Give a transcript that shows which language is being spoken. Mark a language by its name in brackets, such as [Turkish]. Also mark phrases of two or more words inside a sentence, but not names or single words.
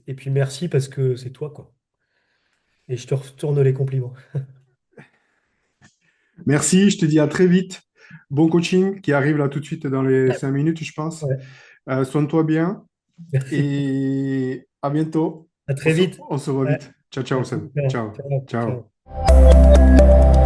[French] Et puis merci parce que c'est toi, quoi. Et je te retourne les compliments. Merci, je te dis à très vite. Bon coaching qui arrive là tout de suite dans les 5 minutes, je pense. Ouais, Soigne-toi bien merci. et à bientôt. À On très se, vite. on se voit Ouais, vite. Ciao, ciao, merci. Seb. Ciao. Ciao. Ciao. Ciao. Ciao.